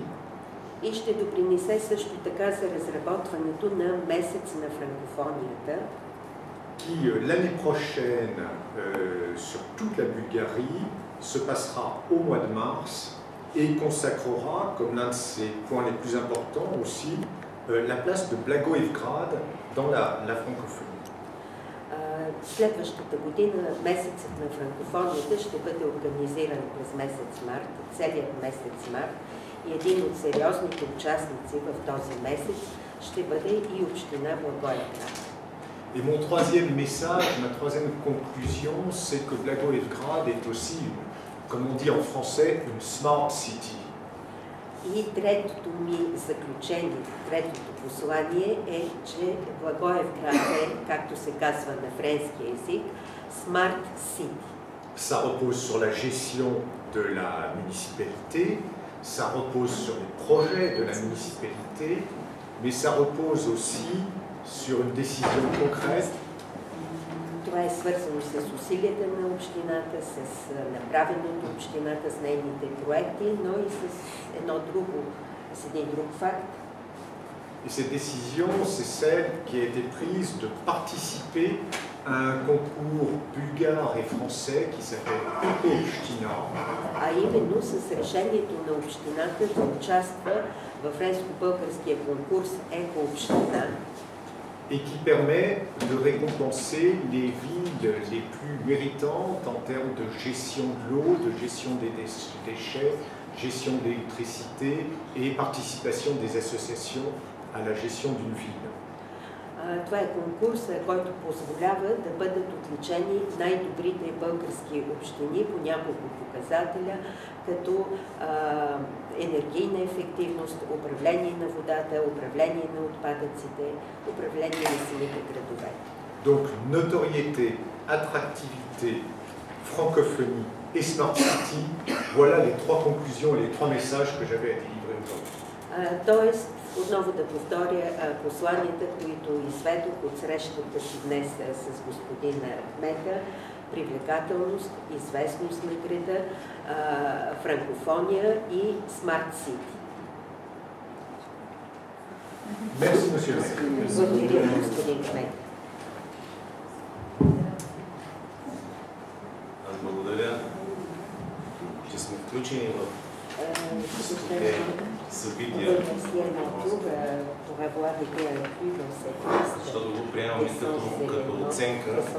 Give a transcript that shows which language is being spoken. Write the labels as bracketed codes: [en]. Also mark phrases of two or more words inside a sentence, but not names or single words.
[bg] И ще допринесе също така за разработването на месец на франкофонията, [fr] qui qui l'année prochaine, sur toute la Bulgarie, se passera au mois de mars et consacrera, comme l'un de ses points les plus importants aussi, la place de Blagoevgrad dans la francophonie. [bg] Следващата година месецът на франкофонията ще бъде организиран през месец март, целият месец март, и един от сериозните участници в този месец ще бъде и община Благоевград. [fr] Et mon troisième message, ma troisième conclusion, c'est que Blagoevgrad est aussi, comme on dit en français, une [en] smart city. [bg] И третото ми заключение, третото послание е, че Благоевград е, както се казва на френски език, [en] Smart City. [fr] Ça repose sur la gestion de la municipalité, ça repose sur les projets de la municipalité, mais ça repose aussi sur une décision concrète. [bg] Това е свързано с усилията на общината, с направеното общината, с нейните проекти, но и с един друг факт. [fr] Et cette décision, c'est celle qui a été prise de participer à un concours bulgare et français qui s'appelle Eco-Община. [bg] А именно с решението на общината да участва във френско-българския конкурс Еко-Община, [fr] et qui permet de récompenser les villes les plus méritantes en termes de gestion de l'eau, de gestion des déchets, gestion de l'électricité et participation des associations à la gestion d'une ville. [bg] Това е конкурс, който позволява да бъдат отличени най-добрите български общини по няколко показателя, като енергийна ефективност, управление на водата, управление на отпадъците, управление на самите градове. [fr] Donc, notoriété, attractivité, francophonie et [en] smart city, [fr] voilà les trois conclusions et les trois messages que j'avais à délivrer aujourd'hui. [bg] Тоест, отново да повторя посланията, които изведох от срещата си днес с господин Мета: привлекателност, известност на града, франкофония и [en] Smart City. [fr] Merci, monsieur le maire. [bg] Благодаря, господин Кмет. Аз благодаря, че сме включени в събития, защото го приемаме като оценка.